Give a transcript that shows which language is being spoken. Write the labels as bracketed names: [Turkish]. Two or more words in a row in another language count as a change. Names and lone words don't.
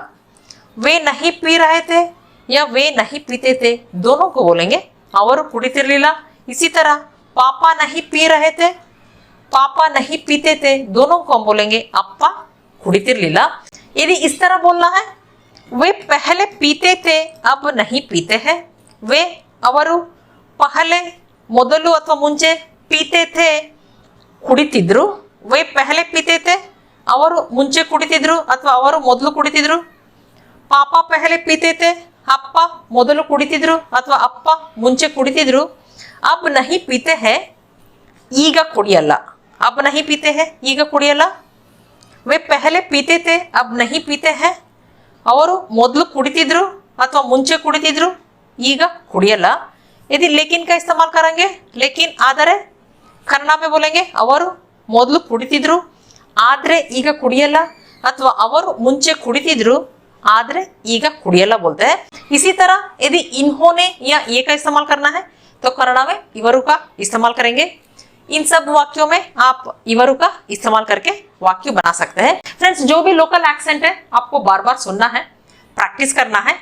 [Hindi] वे नहीं पी रहे थे या वे नहीं पीते थे, दोनों को बोलेंगे [Kannada] ಅವರು ಕುಡಿತಿರಲಿಲ್ಲ। [Hindi] इसी तरह पापा नहीं पी रहे थे, पापा नहीं पीते थे, दोनों को हम बोलेंगे [Kannada] ಅಪ್ಪ ಕುಡಿತಿರಲಿಲ್ಲ। [Hindi] यदि इस तरह बोलना है, वे पहले पीते थे अब नहीं पीते हैं, वे अवरु पहले [Kannada] ಮೊದಲು ಅಥವಾ ಮುಂಚೆ [Hindi] ಪೀತೆ थे ಕುಡಿತಿದ್ರು, वे पहले पीते थे [Kannada] ಅವರು ಮುಂಚೆ ಕುಡಿತಿದ್ರು ಅಥವಾ ಅವರು ಮೊದಲು ಕುಡಿತಿದ್ರು। [Hindi] पापा पहले पीते थे [Kannada] ಅಪ್ಪ ಮೊದಲು ಕುಡಿತಿದ್ರು ಅಥವಾ ಅಪ್ಪ ಮುಂಚೆ ಕುಡಿತಿದ್ರು. [Hindi] अब नहीं पीते हैं [Kannada] ಈಗ ಕುಡಿಯಲ್ಲ. [Hindi] अब नहीं पीते हैं [Kannada] ಈಗ ಕುಡಿಯಲ್ಲ. [Hindi] वे पहले पीते थे अब नहीं पीते हैं. [Kannada] ಅವರು ಮೊದಲು ಕುಡಿತಿದ್ರು ಅಥವಾ ಮುಂಚೆ ಕುಡಿತಿದ್ರು ಈಗ ಕುಡಿಯಲ್ಲ. [Hindi] यदि लेकिन का इस्तेमाल करेंगे, लेकिन [Kannada] ಆದರೆ ಕನ್ನಡ [Hindi] में बोलेंगे [Kannada] ಅವರು ಮೊದಲು ಕುಡಿತಿದ್ರು ಆದ್ರೆ ಈಗ ಕುಡಿಯಲ್ಲ, ಅಥವಾ ಅವರು ಮುಂಚೆ ಕುಡಿತಿದ್ರು ಆದರೆ ಈಗ ಕುಡಿಯಲ್ಲ [Hindi] बोलते हैं. इसी तरह यदि इन्होंने या ये का इस्तेमाल करना है तो कन्नड़ा में इवरु का इस्तेमाल करेंगे. इन सब वाक्यों में आप इवरु का इस्तेमाल करके वाक्य बना सकते हैं. फ्रेंड्स, जो भी लोकल एक्सेंट है आपको बार बार सुनना है, प्रैक्टिस करना है.